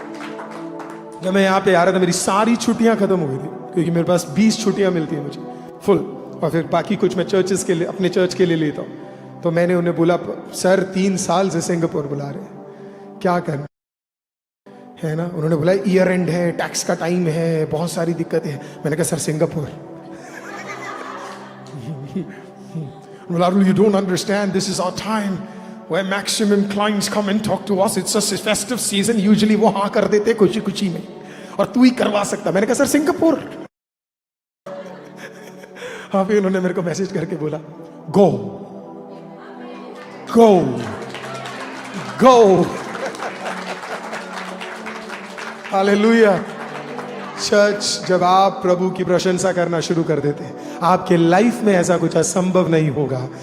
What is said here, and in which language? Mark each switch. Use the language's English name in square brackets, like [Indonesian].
[Hindi] जब मैं यहाँ पे आ रहा था मेरी सारी छुट्टियां खत्म हो गई थी, क्योंकि मेरे पास 20 छुट्टियां मिलती है मुझे फुल, और फिर बाकी कुछ मैं चर्चेस के लिए, अपने चर्च के लिए लेता हूँ। तो मैंने उन्हें बोला सर 3 साल से सिंगापुर बुला रहे हैं, क्या करना है ना। उन्होंने बोला ईयर एंड है, टैक्स का टाइम है, बहुत सारी दिक्कतें हैं। मैंने कहा सर सिंगापुर। बोला [English] you don't understand, this is our time where maximum clients come and talk to us, it's a festive season, usually [Hindi] वो हाँ कर देते खुशी खुशी में, और तू ही करवा सकता। मैंने कहा सर सिंगापुर। हाँ फिर उन्होंने मेरे को मैसेज करके बोला [English] Go go go. [Hindi] हालेलुया। चर्च, जब आप प्रभु की प्रशंसा करना शुरू कर देते हैं, आपके लाइफ में ऐसा कुछ असंभव नहीं होगा।